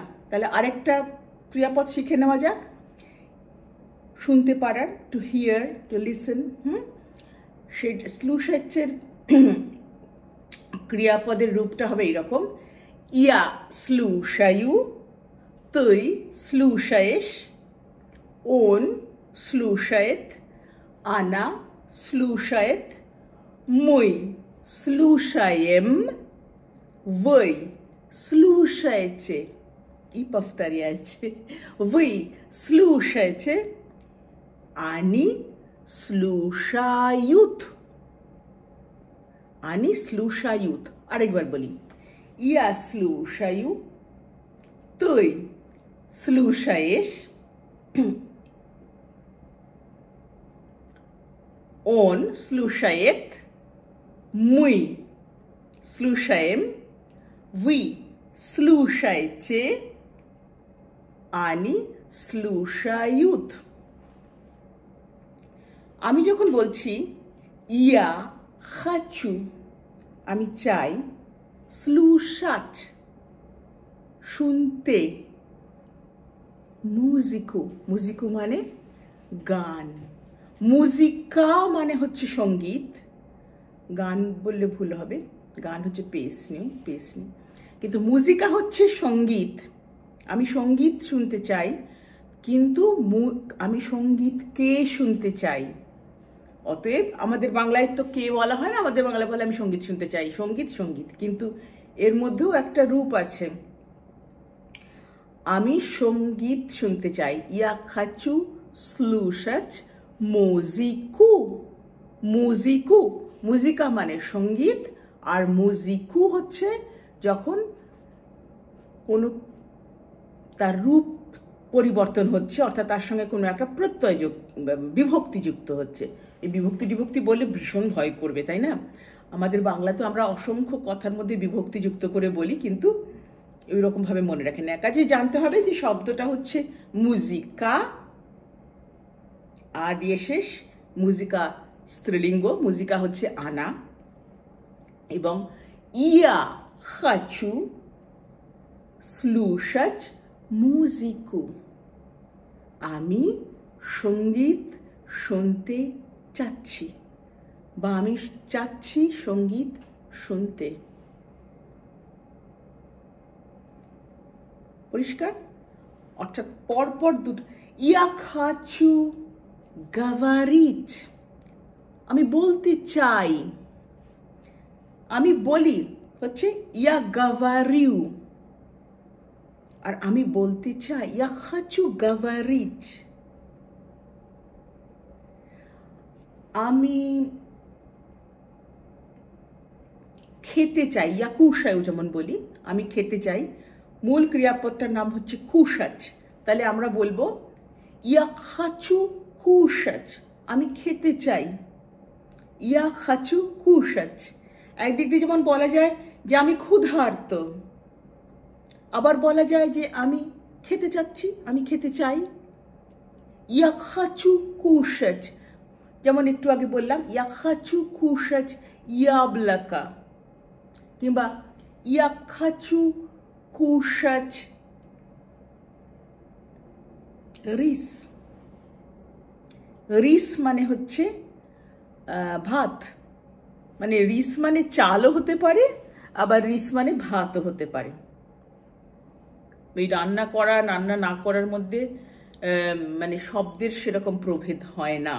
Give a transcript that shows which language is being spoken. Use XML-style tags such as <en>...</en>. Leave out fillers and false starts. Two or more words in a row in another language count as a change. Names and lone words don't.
<bn>তাহলে আরেকটা ক্রিয়াপদ শিখে নেওয়া যাক, শুনতে পারার,</bn> <en>to hear, to listen.</en> <bn>সেই স্লুশাচের ক্রিয়াপদের রূপটা হবে এইরকম,</bn> <ru>я слушаю, ты слушаешь, он слушает, она слушает, мы слушаем, вы слушаете. И повторяйте. Вы слушаете, они слушают. Они слушают.</ru> <bn>আরেকবার বলি,</bn> <ru>я слушаю, ты слушаешь, он слушает, мы слушаем, Вы слушаете, они слушают.</ru> <bn>আমি যখন বলছি</bn> <ru>я хочу,</ru> <bn>আমি চাই, слушать, শুনতে, মুজিকু, মুজিকু মানে গান, মুজিকা মানে হচ্ছে সঙ্গীত, গান বললে ভুল হবে, গান হচ্ছে পেসনি, কিন্তু মুজিকা হচ্ছে সঙ্গীত। আমি সঙ্গীত শুনতে চাই, কিন্তু আমি সঙ্গীতকে শুনতে চাই। অতএব আমাদের বাংলায় তো কে বলা হয় না, আমাদের বাংলায় বলে আমি সঙ্গীত শুনতে চাই, সঙ্গীত সঙ্গীত, কিন্তু এর মধ্যেও একটা রূপ আছে। আমি সঙ্গীত শুনতে চাই,</bn> <ru>я хочу слушать музыку,</ru> <bn>মুজিকু, মুজিকা মানে সঙ্গীত, আর মুজিকু হচ্ছে যখন কোনো তার রূপ পরিবর্তন হচ্ছে, অর্থাৎ তার সঙ্গে কোনো একটা প্রত্যয় বিভক্তি যুক্ত হচ্ছে। এই বিভক্তি বললে ভীষণ ভয় করবে, তাই না? আমাদের বাংলা তো আমরা অসংখ্য কথার মধ্যে বিভক্তি যুক্ত করে বলি, কিন্তু ওই রকম ভাবে মনে রাখেন না। কাজে জানতে হবে যে শব্দটা হচ্ছে মুজিকা, আ দিয়ে শেষ, মুজিকা স্ত্রীলিঙ্গ, মুজিকা হচ্ছে আনা, এবং</bn> <ru>я хочу слушать музыку,</ru> <bn>আমি সঙ্গীত শুনতে চাচ্ছি, বা আমি চাচ্ছি সঙ্গীত শুনতে। পরিষ্কার? অর্থাৎ পরপর দুটো,</bn> <ru>я хочу говорить,</ru> <bn>আমি বলতে চাই, আমি বলি হচ্ছে</bn> <ru>я говорю,</ru> <bn>আর আমি বলতে চাই</bn> <ru>я хочу говорить।</ru> <bn>আমি খেতে চাই,</bn> <ru>я кушаю</ru> <bn>যেমন বলি, আমি খেতে চাই, মূল ক্রিয়াপদটার নাম হচ্ছে кушать, তাহলে আমরা বলবো</bn> <ru>я хочу кушать,</ru> <bn>আমি খেতে চাই,</bn> <ru>я хочу кушать।</ru> <bn>একদিক দিয়ে যেমন বলা যায় যে আমি ক্ষুধার্ত, আবার বলা যায় যে আমি খেতে চাচ্ছি, আমি খেতে চাই,</bn> <ru>я хочу кушать।</ru> <bn>যেমন একটু আগে বললাম</bn> <ru>я хочу кушать яблоко,</ru> <bn>কিংবা</bn> <ru>я хочу кушать</ru> <bn>রিস। রিস মানে হচ্ছে ভাত, মানে রিস মানে চালও হতে পারে, আবার রিস মানে ভাতও হতে পারে। এই রান্না করা রান্না না করার মধ্যে মানে শব্দের সেরকম প্রভেদ হয় না।</bn>